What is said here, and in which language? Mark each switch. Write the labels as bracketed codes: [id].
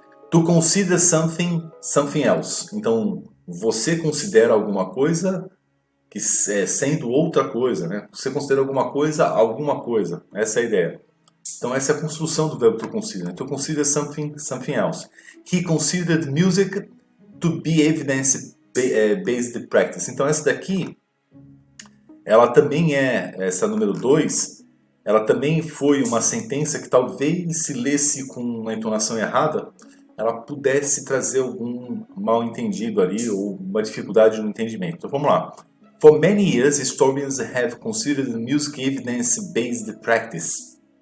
[en] To consider something else. [pt] Então, você considera alguma coisa que sendo outra coisa, né? Você considera alguma coisa. Essa é a ideia. Então, essa é a construção do verbo to consider. [en] To consider something else. He considered music to be evidence-based practice. [pt] Então essa daqui, ela também essa número 2, ela também foi uma sentença que talvez se lesse com uma entonação errada, ela pudesse trazer algum mal entendido ali ou uma dificuldade no entendimento. Então vamos lá. [en] For many years, historians have considered music evidence-based practice.